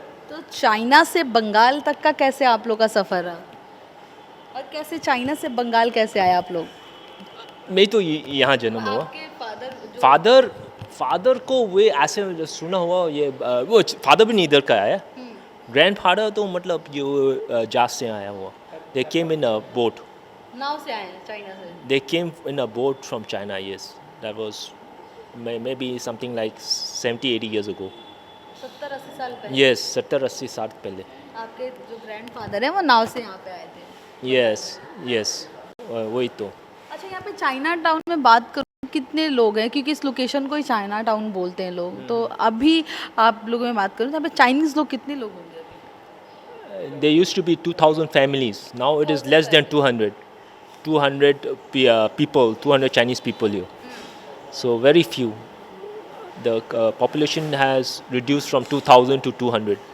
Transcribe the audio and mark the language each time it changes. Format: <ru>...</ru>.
<hi>तो चाइना से बंगाल तक का कैसे आप लोग का सफ़र रहा, और कैसे चाइना से बंगाल कैसे आए आप लोग? मैं तो यहाँ जन्म हुआ। आपके फादर फादर को वे ऐसे सुना हुआ, ये वो फादर भी नहीं इधर का आया। ग्रैंड फादर तो मतलब जो जास से आया हुआ।</hi> <en>They came in a boat.</en> <hi>नाव से आए हैं चाइना से?</hi> <en>They came in a boat from China, yes. That was maybe something like 70-80 years ago.</en> <hi>70-80 साल पहले? Yes, 70-80 साल पहले। आपके जो ग्रैंडफादर हैं वो नाव से यहाँ पे आए थे? Yes, वही तो। अच्छा, यहाँ पे चाइना टाउन में बात करूँ, कितने लोग हैं? क्योंकि इस लोकेशन को ही चाइना टाउन बोलते हैं लोग। तो अभी आप लोगों में बात करूँ तो यहाँ पे चाइनीज़ लोग कितने लोग होंगे?</hi> <en>There used to be 2,000 families. Now it is less than 200. 200 people, 200 Chinese people here. So very few. The population has reduced from 2,000 to 200.</en>